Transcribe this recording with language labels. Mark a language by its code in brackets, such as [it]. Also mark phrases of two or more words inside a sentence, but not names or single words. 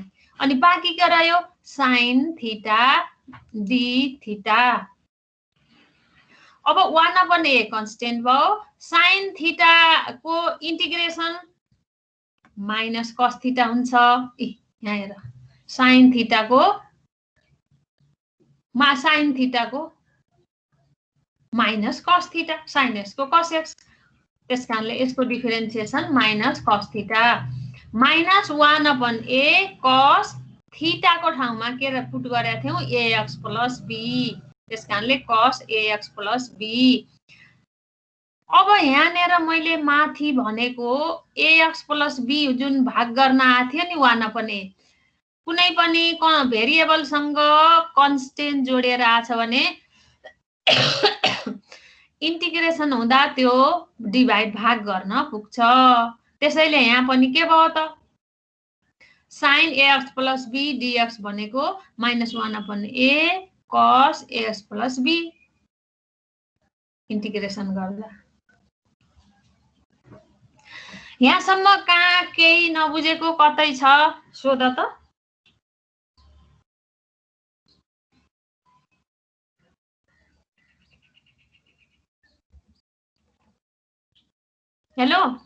[ne] अनि बाँकी के रह्यो sin थीटा d थीटा। अब 1/a कन्स्टेन्ट भयो, sin थीटा को इन्टिग्रेसन माइनस cos थीटा हुन्छ। यहाँ हेर sin थीटा को माइनस cos थीटा, sin x को cos x। त्यसकारणले यसको डिफरेन्सिएसन माइनस cos थीटा माइनस 1/a cos थीटा को ठाउँमा के पुट गरेका थियौं ax + b त्यस कारणले cos ax plus b। अब यहाँनिर मैले माथि भनेको ax plus b जुन भाग गर्न आएको थियो नि 1 upon a, कुनै पनि भेरिएबलसँग कन्स्टेन्ट जोडेर आछ भने इन्टिग्रेसन हुँदा त्यो डिभाइड भाग गर्न पुग्छ। त्यसैले यहाँ पनि के भयो त sin ax plus b dx भनेको -1 upon a cos ax plus b इन्टिग्रेसन गर्दा। यहाँसम्म कहाँ केही नबुझेको कतै छ सोध त। हेलो